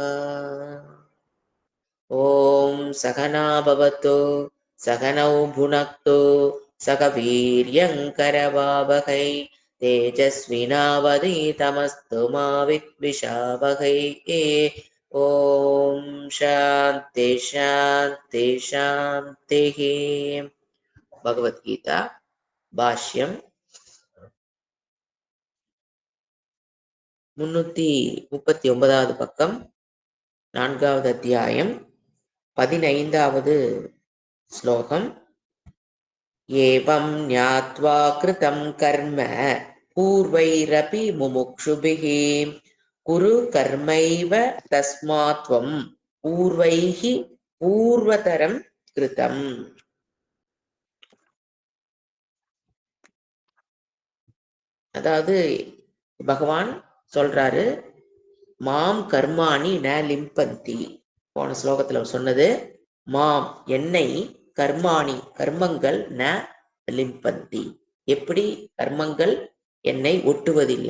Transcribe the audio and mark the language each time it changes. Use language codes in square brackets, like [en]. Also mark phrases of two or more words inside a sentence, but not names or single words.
[sa] ॐ सहना भवतु सहनौ भुनक्तु सह वीर्यङ्करवावहै तेजस्विनावधीतमस्तु मा विद्विषावहै। ॐ शान्ति शान्ति शान्तिः। [ta] भगवद्गीता भाष्यम् 339வது பக்கம் 4வது அத்தியாயம் 15வது [sa] श्लोकम् एवं ज्ञात्वा कृतं कर्म पूर्वैरपि मुमुक्षुभिः कुरु कर्मैव तस्मात् त्वं पूर्वैः पूर्वतरं कृतम्. [ta] அதாவது பகவான் சொல்றாரு, [sa] मां कर्माणि न लिम्पन्ति. [ta] போன ஸ்லோகத்துல சொன்னது, மாம் என்னை, கர்மாணி கர்மங்கள் [sa] न लिम्पन्ति [ta] எப்படி கர்மங்கள் என்னை ஒட்டுவதில்லை.